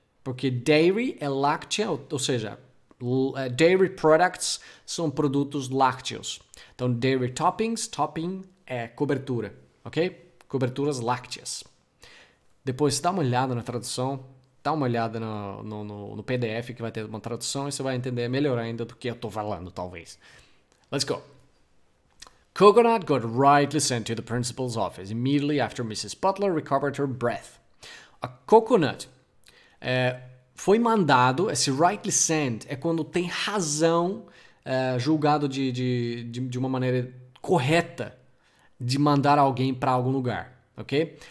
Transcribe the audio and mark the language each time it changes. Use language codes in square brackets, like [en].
[pt] Porque dairy é láctea, ou seja, dairy products são produtos lácteos. Então, dairy topping é cobertura, ok? Coberturas lácteas. Depois, dá uma olhada na tradução. Dá uma olhada no PDF que vai ter uma tradução e você vai entender melhor ainda do que eu tô falando, talvez. [en] Let's go. Coconut got rightly sent to the principal's office immediately after Mrs. Butler recovered her breath. [pt] A coconut foi mandado, esse rightly sent é quando tem razão julgado de uma maneira correta de mandar alguém para algum lugar, ok?